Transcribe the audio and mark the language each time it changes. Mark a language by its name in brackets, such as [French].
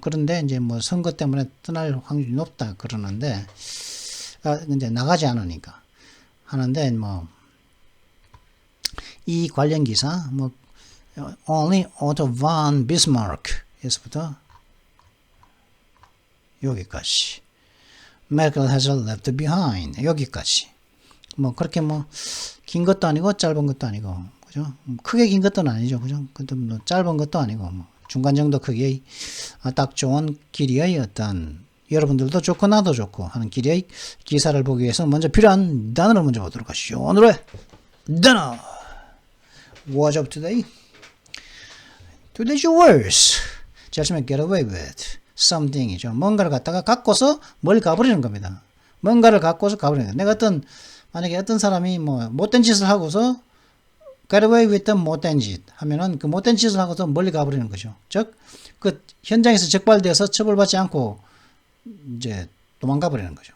[Korean] 그런데 이제 선거 때문에 떠날 확률이 높다 그러는데, 이제 나가지 않으니까 하는데, 이 관련 기사 only Otto von Bismarck에서부터 여기까지, Merkel has left behind 여기까지, 그렇게 긴 것도 아니고 짧은 것도 아니고, 그죠? 크게 긴 것도 아니죠, 그죠? 근데 짧은 것도 아니고 중간 정도 크기의 딱 좋은 길이의 어떤 여러분들도 좋고 나도 좋고 하는 길의 기사를 보기 위해서 먼저 필요한 단어를 먼저 보도록 하시죠. 오늘의 단어 [English] What's up today? Today's words [Korean] 제일 처음에 [English] get away with something이죠. [Korean] 뭔가를 갖다가 갖고서 멀리 가버리는 겁니다. 뭔가를 갖고서 가버리는 거예요. 내가 만약에 어떤 사람이 뭐 못된 짓을 하고서 get away with 못된 짓 하면은 그 못된 짓을 하고서 멀리 가버리는 거죠. 즉, 그 현장에서 적발되어서 처벌받지 않고 이제 도망가 버리는 거죠.